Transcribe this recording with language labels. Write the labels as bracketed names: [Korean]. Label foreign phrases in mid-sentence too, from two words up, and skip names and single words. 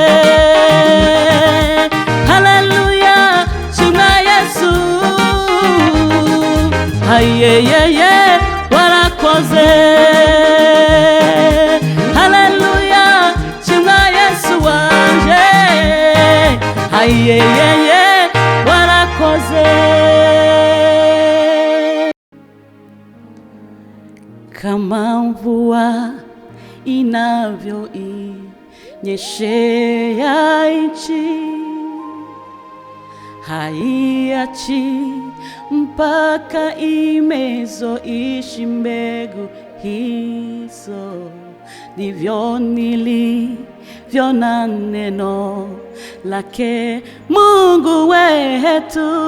[Kinyarwanda] Haleluya shimwa Yesu. Ayeyeye warakoze. Haleluya shimwa Yesu wanje. Ayeyeye warakoze. [Swahili] Kama mvua inavyoinyeshea nchi, haiachi mpaka imezoishi mbegu hizo, ndivyo nilivyo na neno lake Mungu wetu.